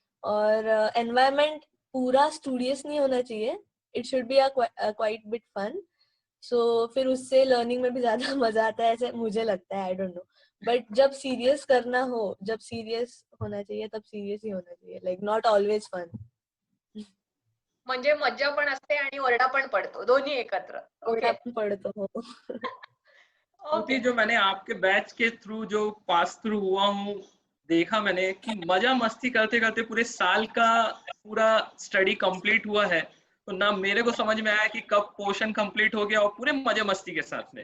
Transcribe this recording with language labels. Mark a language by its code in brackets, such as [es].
[hi] और एनवायरनमेंट पूरा स्टूडियस नहीं होना चाहिए, [en] It should be a quite bit fun. [hi] सो फिर उससे लर्निंग में भी ज्यादा मजा आता है, ऐसे मुझे लगता है, [en] I don't know. [hi] बट जब सीरियस करना हो, जब सीरियस होना चाहिए तब सीरियस ही होना चाहिए, [en] Like not always fun. [mr] म्हणजे मज्जा पण असते आणि ओरडा पण पडतो, दोन्ही एकत्र. ओरडा [en] Okay. [mr] पण पडतो हो. [hi] क्योंकि जो मैंने आपके बैच के थ्रू जो पास थ्रू हुआ हूँ, देखा मैंने कि मजा मस्ती करते करते पूरे साल का पूरा स्टडी कंप्लीट हुआ है, तो ना मेरे को समझ में आया कि कब पोर्शन कंप्लीट हो गया, और पूरे मजे मस्ती के साथ में।